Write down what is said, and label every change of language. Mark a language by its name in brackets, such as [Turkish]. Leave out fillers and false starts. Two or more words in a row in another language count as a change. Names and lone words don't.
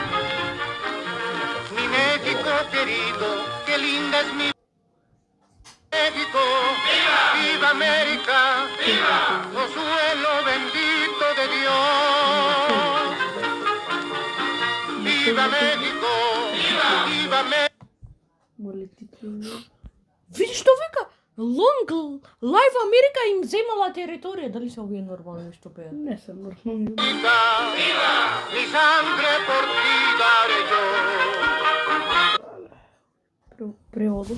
[Spanish] Mi México querido, qué linda es mi México. ¡Viva! ¡Viva América! ¡Viva! Oh suelo bendito de Dios. ¡Viva México! ¡Viva! ¡Viva México! [Macedonian] Моли титлови. Видиш што вика? [English] Long Live [Macedonian] Америка им земала територија. Дали се овие нормални што пеат? Не се нормални. [Spanish] ¡Viva! Mi sangre por ti daré yo. [Macedonian] Преводот.